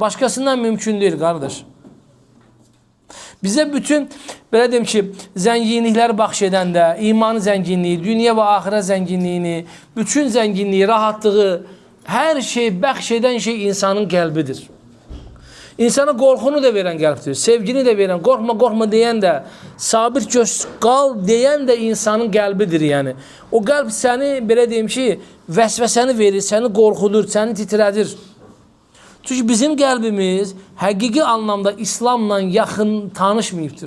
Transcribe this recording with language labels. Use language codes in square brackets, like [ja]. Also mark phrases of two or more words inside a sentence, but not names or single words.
[tr] Başkasından mümkün değil kardeş. Bize bütün böyle diyeyim ki zenginlikler bahşeden de imanı zenginliği, dünya ve ahiret zenginliğini, bütün zenginliği, rahatlığı, her şeyi bahşeden şey insanın kalbidir. [az] İnsana qorxunu da veren qəlbdir, sevgini de veren, qorxma qorxma deyən də, sabir göz qal deyən də insanın qəlbidir yəni. O qəlb səni, belə deyim ki, vəsvəsəni verir, səni qorxudur, səni titrədir. Çünki bizim qəlbimiz həqiqi anlamda İslamla yaxın tanışmayıbdır.